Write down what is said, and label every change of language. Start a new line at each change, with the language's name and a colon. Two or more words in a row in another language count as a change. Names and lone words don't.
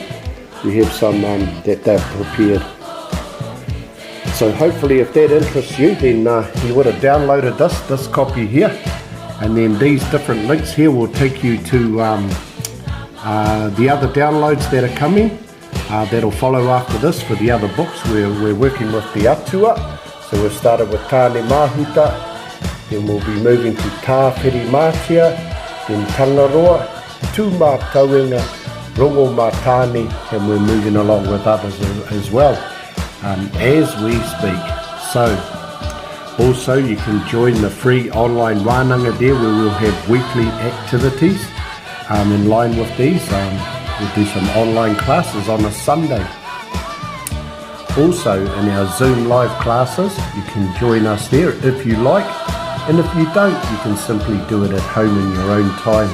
English: We have some that they've prepared. So hopefully if that interests you, then you would have downloaded this copy here, and then these different links here will take you to the other downloads that are coming, that'll follow after this for the other books. We're working with the atua, so we've started with Tāne Mahuta, then we'll be moving to Tāwhiri Mātia, then Tangaroa, Tū Mā Tauenga, Rongo Mā Tāne, and we're moving along with others as well. As we speak. So also you can join the free online wānanga there, where we'll have weekly activities in line with these. We'll do some online classes on a Sunday. Also in our Zoomlive classes, you can join us there if you like, and if you don't, you can simply do it at home in your own time.